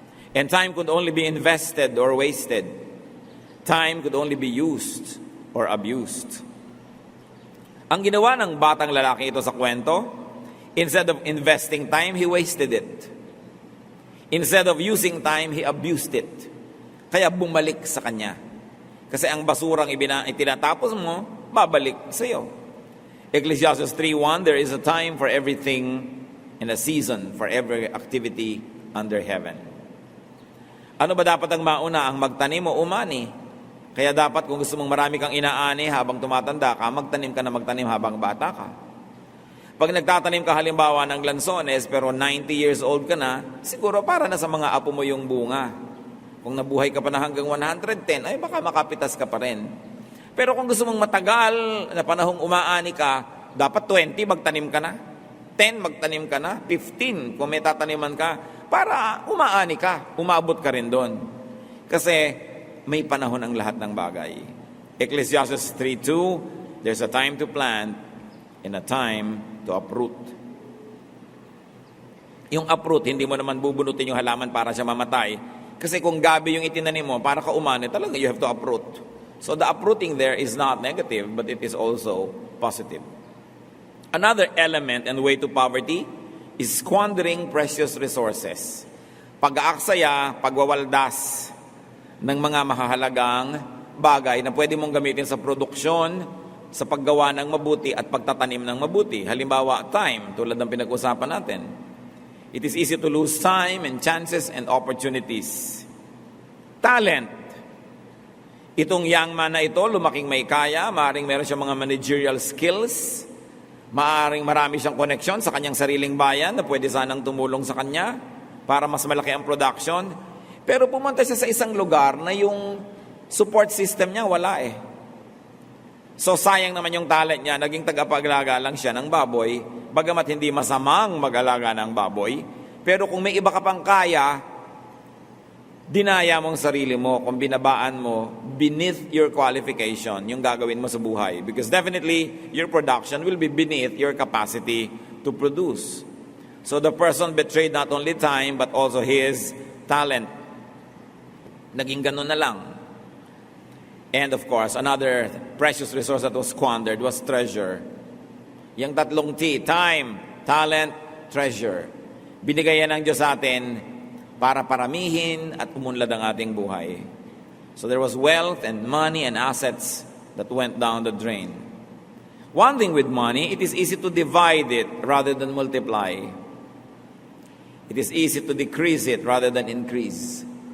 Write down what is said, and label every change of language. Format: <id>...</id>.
<en>And time could only be invested or wasted. Time could only be used or abused.</en> <tl>Ang ginawa ng batang lalaki ito sa kwento,</tl> <en>instead of investing time, he wasted it. Instead of using time, he abused it.</en> <tl>Kaya bumalik sa kanya. Kasi ang basurang itinatapos mo, babalik sa iyo.</tl> <en>Ecclesiastes 3:1, there is a time for everything and a season for every activity under heaven.</en> <tl>Ano ba dapat ang mauna? Ang magtanim o umani? Kaya dapat kung gusto mong marami kang inaani habang tumatanda ka, magtanim ka na magtanim habang bata ka. Pag nagtatanim ka halimbawa ng lansones pero 90 years old ka na, siguro para na sa mga apo mo yung bunga. Kung nabuhay ka pa na hanggang 110, ay baka makapitas ka pa rin. Pero kung gusto mong matagal na panahong umaani ka, dapat 20 magtanim ka na. 10 magtanim ka na. 15 kung may tataniman ka. Para umaani ka. Umabot ka rin doon. Kasi may panahon ang lahat ng bagay.</tl> <en>Ecclesiastes 3:2, there's a time to plant and a time to uproot.</en> <tl>Yung uproot, hindi mo naman bubunutin yung halaman para siya mamatay. Kasi kung gabi yung itinanim mo, para ka umani, talaga</tl> <en>you have to uproot. So the uprooting there is not negative, but it is also positive. Another element and way to poverty is squandering precious resources.</en> <tl>pag-aaksaya, pagwawaldas ng mga mahahalagang bagay na pwede mong gamitin sa produksyon, sa paggawa ng mabuti at pagtatanim ng mabuti. Halimbawa, time, tulad ng pinag-usapan natin.</tl> <en>It is easy to lose time and chances and opportunities. Talent.</en> <tl>Itong young man na ito, lumaking may kaya, maaaring meron siyang mga managerial skills, maaaring marami siyang koneksyon sa kanyang sariling bayan na pwede sanang tumulong sa kanya para mas malaki ang production. Pero pumunta siya sa isang lugar na yung support system niya wala eh. So sayang naman yung talent niya, naging tagapag-alaga lang siya ng baboy, bagamat hindi masamang mag-alaga ng baboy. Pero kung may iba ka pang kaya, dinaya mong sarili mo, kung binabaan mo,</tl> <en>beneath your qualification,</en> <tl>yung gagawin mo sa buhay.</tl> <en>Because definitely, your production will be beneath your capacity to produce. So the person betrayed not only time, but also his talent.</en> <tl>Naging ganun na lang.</tl> <en>And of course, another precious resource that was squandered was treasure.</en> <tl>Yung tatlong T, time, talent, treasure. Binigay yan ng Diyos sa atin para paramihin at umunlad ang ating buhay.</tl> <en>So there was wealth and money and assets that went down the drain. One thing with money, it is easy to divide it rather than multiply. It is easy to decrease it rather than increase.</en>